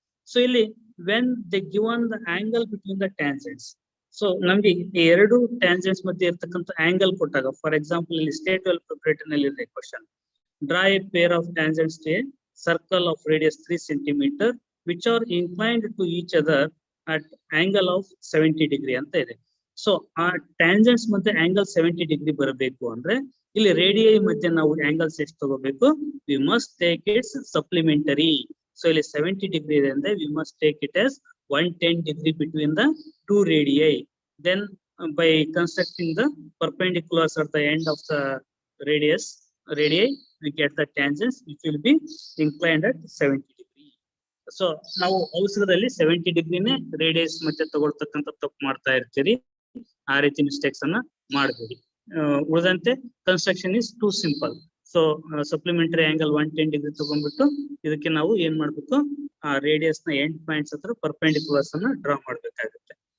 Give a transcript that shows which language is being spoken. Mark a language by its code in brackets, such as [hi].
[en] so ಇಲ್ಲಿ when they given the angle between the tangents, so [kn] ನಮ್ಗೆ ಈ ಎರಡು ಟ್ಯಾಂಜೆಂಟ್ಸ್ ಮಧ್ಯೆ ಇರ್ತಕ್ಕಂಥ ಆಂಗಲ್ ಕೊಟ್ಟಾಗ, [en] for example [kn] ಇಲ್ಲಿ ಸ್ಟೇಟ್ ಲೆವೆಲ್ ಪ್ರಿಪರೇಟರ್ ನಲ್ಲಿ ಇದೆ [en] question, draw a pair of tangents to a circle of radius 3 cm which are inclined to each other at angle of 70 degree [kn] ಅಂತ ಇದೆ. ಸೊ ಆ ಟ್ಯಾಂಜೆಂಟ್ಸ್ ಮತ್ತೆ ಆಂಗಲ್ 70 ಡಿಗ್ರಿ ಬರಬೇಕು ಅಂದ್ರೆ ಇಲ್ಲಿ ರೇಡಿಯೈ ಮಧ್ಯೆ ನಾವು ಆಂಗಲ್ಸ್ ಎಷ್ಟು ತಗೋಬೇಕು, [en] We must take its supplementary. [kn] So ಇಲ್ಲಿ 70 ಡಿಗ್ರಿ ಇದೆ ಅಂದ್ರೆ [en] We must take it as 110 degree between the two radii. Then by constructing the perpendiculars at the end of the radii, we get the tangents which will be inclined at 70 degree. [kn] So ನಾವು ಅವಸರದಲ್ಲಿ 70 ಡಿಗ್ರಿನೇ radius ಮತ್ತೆ ತಗೊಳ್ತಕ್ಕಂಥ ತಪ್ಪು ಮಾಡ್ತಾ ಇರ್ತೀರಿ. ಆ ರೀತಿ mistakes ಅನ್ನ ಮಾಡಬೇಡಿ. ಉಳಿದಂತೆ [en] Construction is too simple. [kn] So supplementary angle 110 degree ತಗೊಂಡ್ಬಿಟ್ಟು ಇದಕ್ಕೆ ನಾವು ಏನ್ ಮಾಡ್ಬೇಕು, ಆ ರೇಡಿಯಸ್ ನ ಎಂಡ್ ಪಾಯಿಂಟ್ಸ್ ಹತ್ರ ಪರ್ಪೆಂಡಿಕ್ಯುಲರ್ಸ್ ಅನ್ನ ಡ್ರಾ ಮಾಡ್ಬೇಕಾಗುತ್ತೆ.